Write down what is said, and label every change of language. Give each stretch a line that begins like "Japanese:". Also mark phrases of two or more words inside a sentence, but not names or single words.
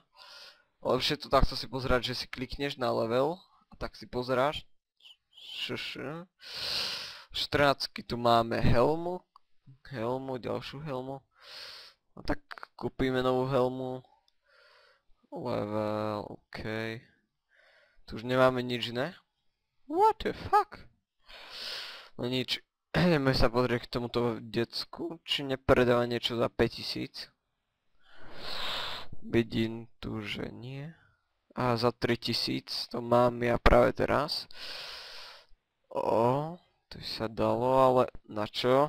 Slovak: Lepšie to takto si pozerať, že si klikneš na level a tak si pozeráš. 14 tu máme helmu, ďalšiu helmu. A tak kúpime novú helmu. Level, okej. Tu už nemáme nič, ne?
English: What the fuck?
Slovak: No nič. Ideme sa pozrieť k tomuto decku, či nepredáva niečo za 5000. Vidím tu, že nie. A za 3000 to mám ja práve teraz. To sa dalo, ale na čo?